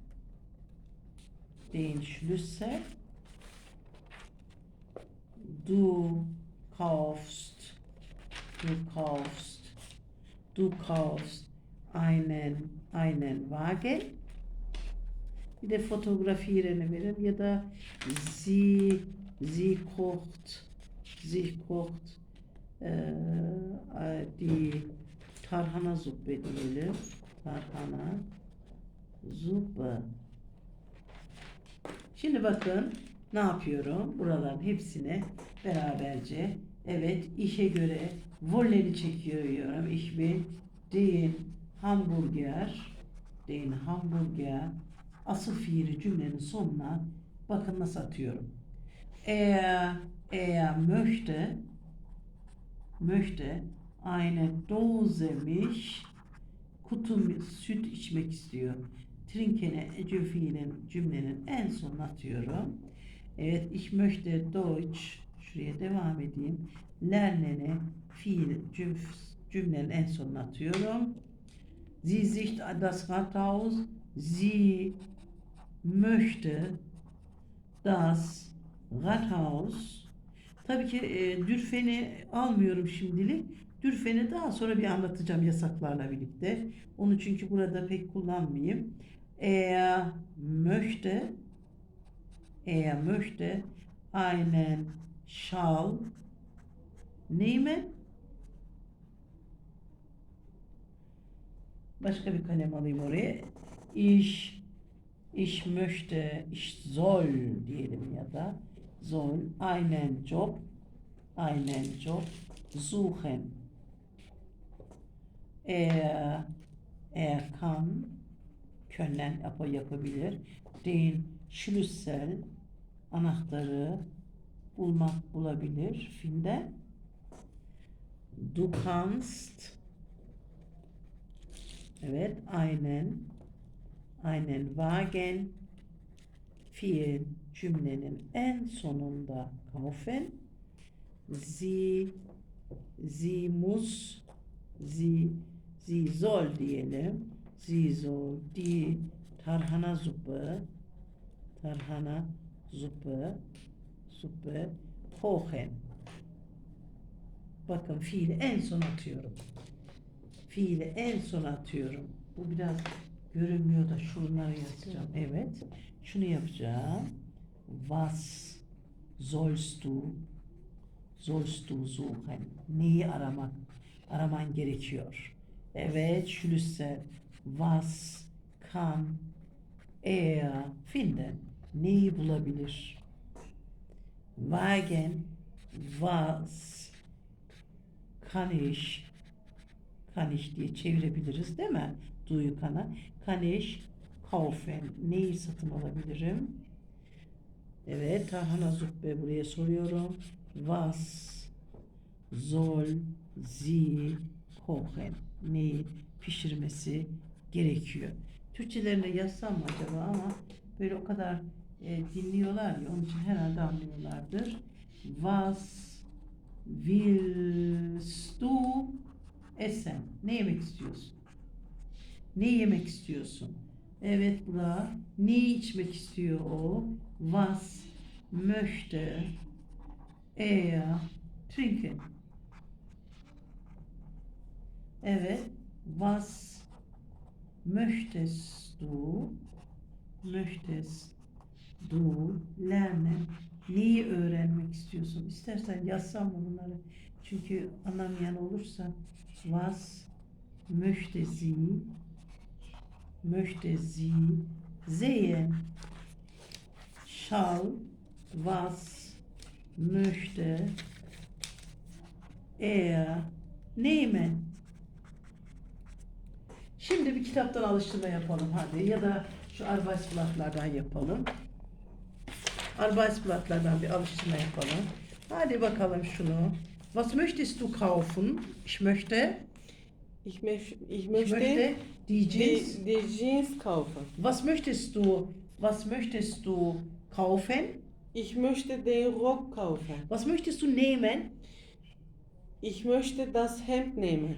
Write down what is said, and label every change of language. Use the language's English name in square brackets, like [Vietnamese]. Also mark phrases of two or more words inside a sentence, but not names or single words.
[German] Du kaufst einen Wagen. [Turkish] Bir de fotoğraflarını verin ya da [German] sie kocht die tarhana suppe [Turkish] diyelim. [German] Tarhana suppe. [Turkish] Şimdi bakın ne yapıyorum? Buraların hepsine beraberce, evet, işe göre volleri çekiyorum. [German] Ich will den Hamburger [Turkish] asıl fiili cümlenin sonuna bakın nasıl atıyorum. [German] Er möchte eine Dose Milch, [Turkish] kutu süt içmek istiyor. Trinkene cümlenin en sonuna atıyorum. Evet, [German] ich möchte Deutsch, [Turkish] şuraya devam edeyim. Lernene cümlenin en sonuna atıyorum. [German] Sie sicht das Rathaus, sie möchte das Rathaus. [Turkish] Tabii ki dürfeni almıyorum şimdilik. Dürfeni daha sonra bir anlatacağım yasaklarla birlikte. Onu çünkü burada pek kullanmayayım. [German] Er möchte, er möchte einen Schal nehmen. [Turkish] Başka bir kalem alayım oraya. [German] Ich möchte, ich soll [Turkish] diyelim ya da [German] soll einen Job suchen. Er kann, können yapabilir. Den Schlüssel, [Turkish] anahtarı bulabilir. [German] Finden. Du kannst, evet, einen Wagen, [Turkish] fiil cümlenin en sonunda kaufen. [German] Sie muss, sie soll diyelim. Sie soll die tarhana Suppe kochen. [Turkish] Bakın fiili en son atıyorum. Fiili en son atıyorum. Bu biraz görünmüyor da şunları yazacağım. Evet. Şunu yapacağım. [German] Was sollst du suchen? [Turkish] Neyi araman gerekiyor. Evet. [German] Schlüssel. Was kann er finden? [Turkish] Neyi bulabilir? [German] Wagen. Was kann ich [Turkish] diye çevirebiliriz değil mi? Duyu kana. [German] Kann ich kaufen. [Turkish] Neyi satın alabilirim? Evet. [German] Tarhana Suppe [Turkish] buraya soruyorum. [German] Was soll sie kochen? [Turkish] Neyi pişirmesi gerekiyor? Türkçelerine yazsam mı acaba ama böyle o kadar dinliyorlar ya, onun için herhalde anlıyorlardır. [German] Was willst du essen? [Turkish] Ne yemek istiyorsun? Ne yemek istiyorsun? Evet Burak. Ne içmek istiyor o? [German] Was möchte er trinken? Evet. Was möchtest du lernen? [Turkish] Neyi öğrenmek istiyorsun? İstersen yazsam mı bunları? Çünkü anlamayan olursa [German] was möchte sie sehen? Schau, was möchte er nehmen? [Turkish] Şimdi bir kitaptan alıştırma yapalım hadi, ya da şu Arbeitsblatt'lardan yapalım. Arbeitsblatt'lardan bir alıştırma yapalım. Hadi bakalım şunu. [German] Was möchtest du kaufen? Ich möchte die Jeans kaufen. Was möchtest du kaufen? Ich möchte den Rock kaufen. Was möchtest du nehmen? Ich möchte das Hemd nehmen.